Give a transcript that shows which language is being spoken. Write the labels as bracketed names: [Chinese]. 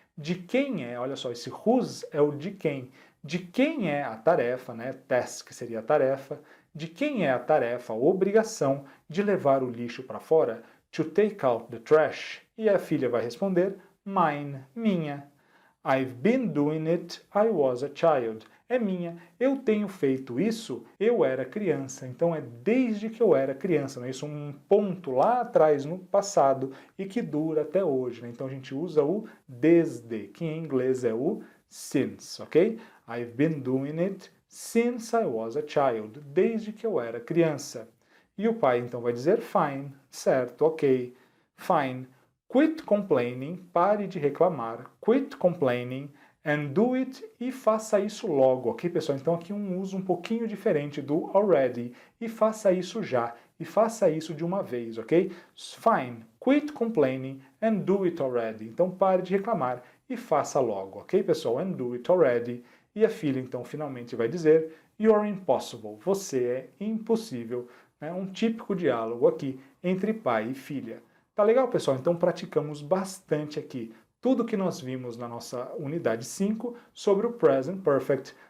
[Portuguese] De quem é, olha só, esse whose é o de quem. De quem é a tarefa, né? Task seria a tarefa. De quem é a tarefa, a obrigação de levar o lixo para fora? [English] To take out the trash. [Portuguese] E a filha vai responder, mine, minha. [English] I've been doing it, I was a child. [Portuguese] É minha. Eu tenho feito isso, eu era criança. Então é desde que eu era criança. Não é isso? Um ponto lá atrás, no passado, e que dura até hoje. Né? Então a gente usa o desde, que em inglês é o since, ok? [English] I've been doing it since I was a child. [Portuguese] Desde que eu era criança. E o pai então vai dizer fine, certo, ok, fine. [English] Quit complaining, [Portuguese] pare de reclamar. [English] Quit complaining and do it [Portuguese] e faça isso logo, ok, pessoal? Então aqui um uso um pouquinho diferente do already. E faça isso já. E faça isso de uma vez, ok? Fine. [English] Quit complaining and do it already. [Portuguese] Então pare de reclamar e faça logo, ok, pessoal? [English] And do it already. [Portuguese] E a filha então finalmente vai dizer [English] You're impossible. [Portuguese] Você é impossível. né? Um típico diálogo aqui entre pai e filha. Tá legal, pessoal? Então praticamos bastante aqui tudo que nós vimos na nossa unidade 5 sobre o Present Perfect.